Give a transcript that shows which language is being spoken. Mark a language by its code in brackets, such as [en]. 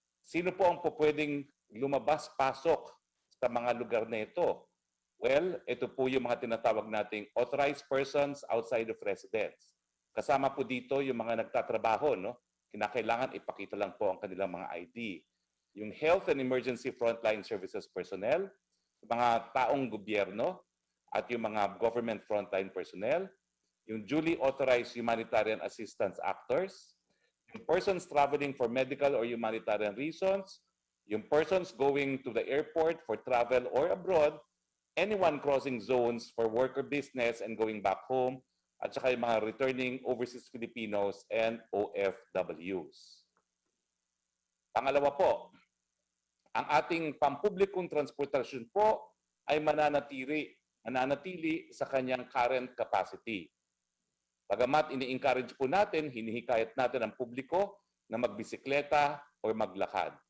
[tl] Sino po ang pwedeng lumabas-pasok sa mga lugar na ito? Well, ito po yung mga tinatawag nating [en] authorized persons outside of residence. [tl] Kasama po dito yung mga nagtatrabaho, kinakailangan ipakita lang po ang kanilang mga ID. [en] Yung health and emergency frontline services personnel, [tl] mga taong gobyerno, at yung mga [en] government frontline personnel, yung duly authorized humanitarian assistance actors, yung persons traveling for medical or humanitarian reasons, yung persons going to the airport for travel or abroad, anyone crossing zones for work or business and going back home, [tl] at saka yung mga [en] returning overseas Filipinos and OFWs. [tl] Pangalawa po, ang ating pampublikong transportasyon po ay mananatili sa kanyang [en] current capacity. [tl] Bagamat ini-encourage po natin, hinihikayat natin ang publiko na magbisikleta o maglakad.